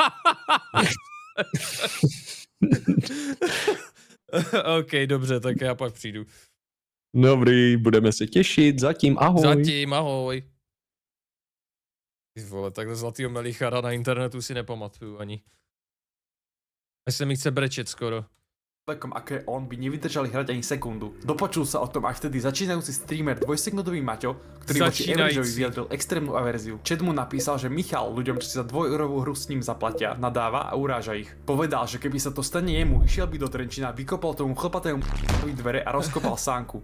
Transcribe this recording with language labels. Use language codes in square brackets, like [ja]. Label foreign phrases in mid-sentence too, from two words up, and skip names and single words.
[cs] OK, dobře, tak já pak přijdu. Dobrý, budeme se těšit, zatím ahoj. Zatím ahoj. Ty vole, takhle zlatýho Melichara na internetu si nepamatuju ani. Až se mi chce brečet skoro. [sk] Človekom ako je on by nevydržali hrať ani sekundu. Dopočul sa o tom až vtedy začínajúci streamer dvojsekundový Maťo, ktorý voči Averageovi vyjadril extrémnu averziu. Chat mu napísal, že Michal ľuďom, čo si za 2-eurovú hru s ním zaplatia, nadáva a uráža ich. Povedal, že keby sa to stane jemu, išiel by do Trenčína, vykopal tomu chlpatému dvere a rozkopal sánku.